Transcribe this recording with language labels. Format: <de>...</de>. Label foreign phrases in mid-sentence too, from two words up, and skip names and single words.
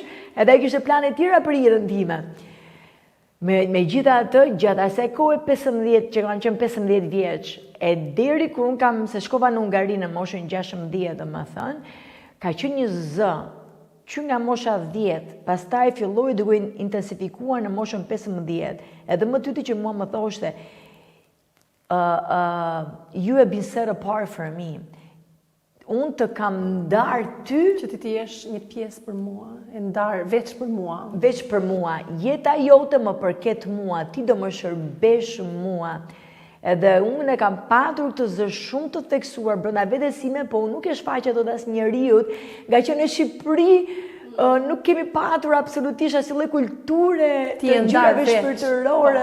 <sq>Edhe ai kishte plane tjera për jetën time. Megjithatë, gjatë asaj kohe 15 që kanë qenë 15 vjeç, e deri kur un se shkova në Hungari në moshën 16, domethënë, ka qenë një zë që nga mosha 10, pastaj filloi duke intensifikuar në moshën 15. Edhe më tyti që mua më thoshte,</sq> <en>you have been set apart for me.</en> <sq>Unë të kam ndarë ty që ti jesh një pjesë për mua, e ndarë veç për mua. Veç për mua. Jeta jote më përket mua, ti do më shërbesh mua. Edhe unë e kam patur këtë zë shumë të theksuar brenda vetes sime, po unë nuk e shfaqja dot as njeriut, nga që në Shqipëri nuk kemi patur absolutisht asnjë lloj kulture të gjërave shpirtërore.</sq>